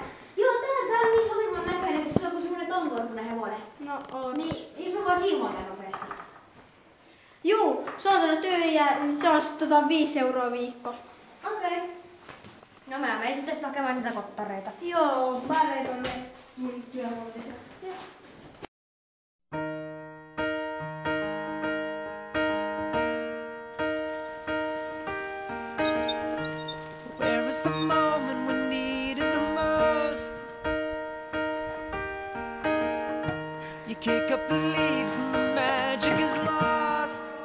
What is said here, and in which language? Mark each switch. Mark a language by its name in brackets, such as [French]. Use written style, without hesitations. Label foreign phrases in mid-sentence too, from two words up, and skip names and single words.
[Finnish] Joo, tää on niin sopivan näköinen, kun sulla on semmonen tommoinen hevonen. No on. Niin, jos mä vaan siivota nopeasti. Juu, se on tuonne tyhjä, se on 5 € viikko. Okei. No mä menen sitten hakemaan niitä kottareita. Joo, mä vein tonne mun työhuoneeseen. [English] Where was the moment we needed the most? You kick up the leaves and the magic is lost.